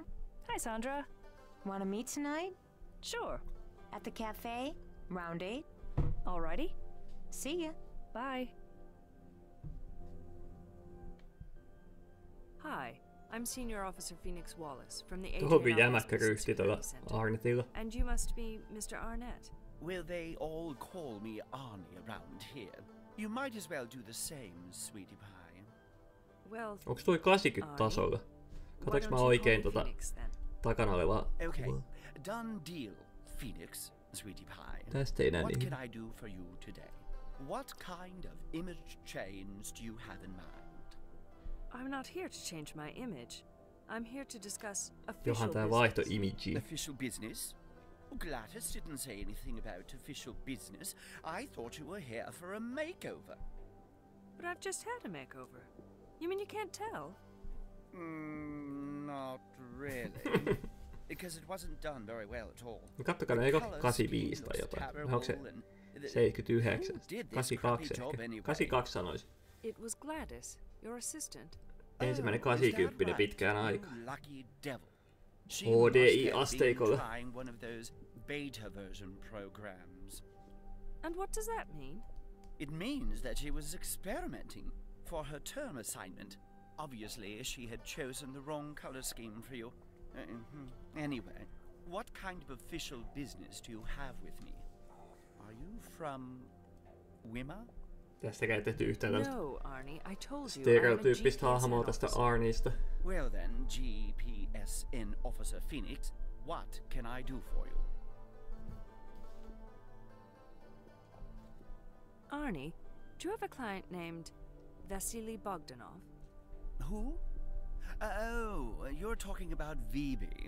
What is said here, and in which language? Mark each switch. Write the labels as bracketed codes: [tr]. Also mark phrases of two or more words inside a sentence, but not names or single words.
[en] Hi, Sandra. Want to meet tonight? Sure. At the cafe? Round 8? Alrighty. See ya. Bye. Hi, I'm Senior Officer Phoenix Wallace from the [fi] Tuohon kyllä jämäkkä ryhti tuolla Arnettilla. [en] And you must be Mr. Arnett. Well, they all call me Arnie around here. You might as well do the same, sweetie pie. Well, [fi] onks toi 80 tasolla? Katoinko mä oikein takana olevaa? [en] Okay, done deal, Phoenix, sweetie pie. [fi] Tästä ei näe [en] What [fi] niin. [en] can I do for you today? What kind of image change do you have in mind? I'm not here to change my image. I'm here to discuss official [fi] Johan tää vaihto imagea. [en] Official business? Gladys didn't say anything about official business. I thought you were here for a makeover. But I've just had a makeover. You mean you can't tell? Not really. Because it wasn't done very well at all. [fi] Kattokaa ne eikö 85 tai jotain. Onko se 79? 82 ehkä. 82 sanois. [en] It was Gladys, your assistant. [fi] Ensimmäinen 80 pitkään aikaan. [en] Lucky devil. [fi] HDI-asteikolla. [en] One of those beta version programs. And what does that mean? It means that she was experimenting for her term assignment. Obviously, she had chosen the wrong color scheme for you. Anyway, what kind of official business do you have with me? Are you from Wimmer? [fi] Tästäkään ei tehty yhtään tämmöstä [en] No, Arnie, I told you. [fi] stereotyyppistä hahmoa tästä Arniesta. [en] Well then, GPSN Officer Phoenix, what can I do for you? Arnie, do you have a client named Vasily Bogdanov? Who? Oh, you're talking about VB.